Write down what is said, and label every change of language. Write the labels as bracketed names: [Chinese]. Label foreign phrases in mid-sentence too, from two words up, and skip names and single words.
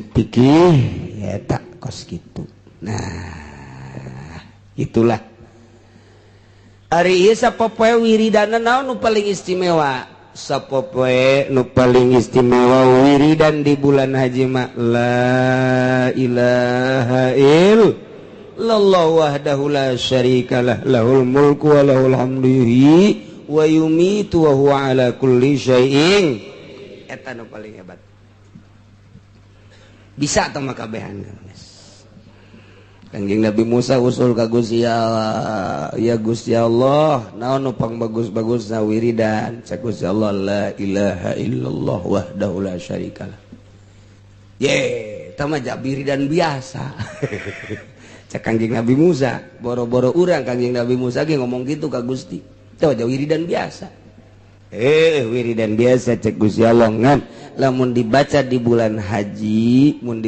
[Sundanese] pikih ya eta kos kitu nah itulah ari ieu sapopoe wiridana naon nu paling istimewa sapopoe nu paling istimewa wiridan di bulan haji mah [Arabic] لا إله إلا الله وحده لا شريك له له الملك وله الحمد ويميت وهو على كل شيء [Sundanese] eta nu paling hebat bisa tah makabehan guys Kanjeng Nabi Musa usul ka Gusti Allah ya Gusti Allah naon nu pang bagus-bagusna wiridan cak Gusti Allah [Arabic] لا إله إلا الله وحده لا شريك له [Sundanese] ye tah mah wiridan biasa cak Kanjeng Nabi Musa boro-boro urang Kanjeng Nabi Musa ge ngomong gitu ka Gusti tah wiridan biasa wiridan biasa cek Gusti Allah ngan lamun dibaca di bulan haji